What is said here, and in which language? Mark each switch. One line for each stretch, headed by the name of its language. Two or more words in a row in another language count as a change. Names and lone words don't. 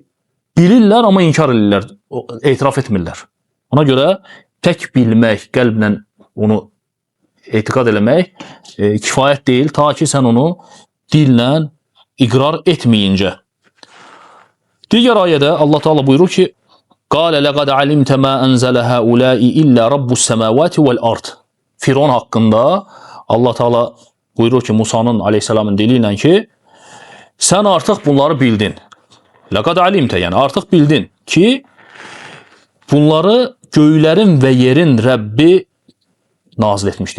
Azerbaijani: Bilirlər amma inkar edirlər, etiraf etmirlər. Ona görə tək bilmək, qəlblə onu etiqad eləmək kifayət deyil, ta ki sən onu dillə iqrar etməyincə. Digər ayədə Allah Taala buyurur ki:
Arabic: "قال لقد علمت ما أنزل هؤلاء إلا رب السماوات والأرض."
Azerbaijani: Firon haqqında Allah Taala buyurur ki, Musa'nın aleyhissalamın dili ilə ki, sən artıq bunları bildin.
Arabic: لقد علمت,
Azerbaijani: yəni artıq bildin ki, bunları göylərin və yerin Rəbbi nazil etmişdir.